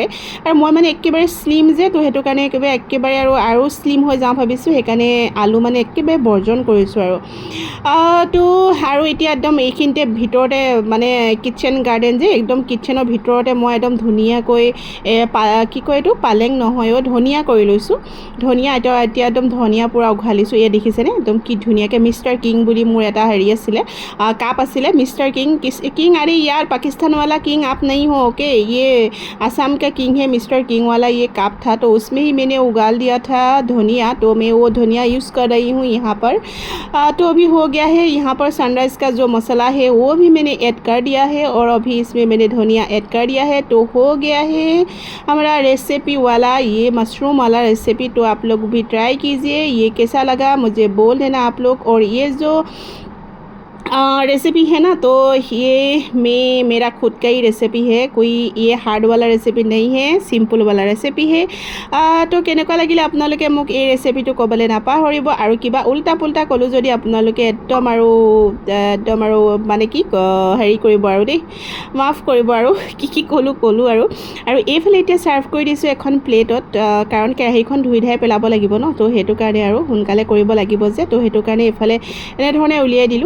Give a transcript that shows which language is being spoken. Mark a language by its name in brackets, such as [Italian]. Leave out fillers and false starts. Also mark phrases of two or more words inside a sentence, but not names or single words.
[Assamese] আৰু মই মানে একেবাৰে শ্লিম যে, তো সেইটো কাৰণে একেবাৰে আৰু শ্লিম হৈ যাওঁ ভাবিছোঁ, সেইকাৰণে আলু মানে একেবাৰে বৰ্জন কৰিছোঁ আৰু এতিয়া একদম এইখিনিতে ভিতৰতে মানে কিটচেন গাৰ্ডেন যে, একদম কিটচেনৰ ভিতৰতে মই একদম ধুনীয়াকৈ কি কয় এইটো পালেং নহয় ধনিয়া কৰি লৈছোঁ। ধনিয়া এতিয়া একদম ধনিয়া পূৰা উঘালিছোঁ। এই দেখিছেনে একদম কি ধুনীয়াকৈ মিষ্টাৰ কিং বুলি মোৰ এটা হেৰি আছিলে কাপ আছিলে। [Hindi] मिस्टर किंग अरे यार पाकिस्तान वाला किंग आप नहीं हो ओके, ये असम का किंग है मिस्टर किंग वाला ये कप था, तो उसमें ही मैंने उगाल दिया था धनिया। तो मैं वो धनिया यूज़ कर रही हूँ यहाँ पर। तो अभी हो गया है। यहाँ पर सनराइज़ का जो मसाला है वो भी मैंने ऐड कर दिया है और अभी इसमें मैंने धनिया ऐड कर दिया है। तो हो गया है हमारा रेसिपी वाला ये मशरूम वाला रेसिपी। तो आप लोग भी ट्राई कीजिए, ये कैसा लगा मुझे बोल देना आप लोग। और ये जो रेसिपी है ना, तो ये मेरा खुद का ही रेसिपी है, कोई ये हार्ड वाला रेसिपি नहीं है, सिम्पल वाला रेसिपি है। [Assamese] तो কেনেকুৱা লাগিলে আপোনালোকে মোক এই ৰেচিপিটো ক'বলৈ নাপাহৰিব। আৰু কিবা উল্টা পুল্টা ক'লোঁ যদি আপোনালোকে একদম আৰু মানে কি হেৰি কৰিব আৰু দেই, মাফ কৰিব আৰু কি ক'লোঁ আৰু এইফালে এতিয়া ছাৰ্ভ কৰি দিছোঁ এখন প্লেটত, কাৰণ কেৰাহীখন ধুই ধাই পেলাব লাগিব ন, তো সেইটো কাৰণে আৰু সোনকালে কৰিব লাগিব যে, তো সেইটো কাৰণে এইফালে এনেধৰণে উলিয়াই দিলোঁ।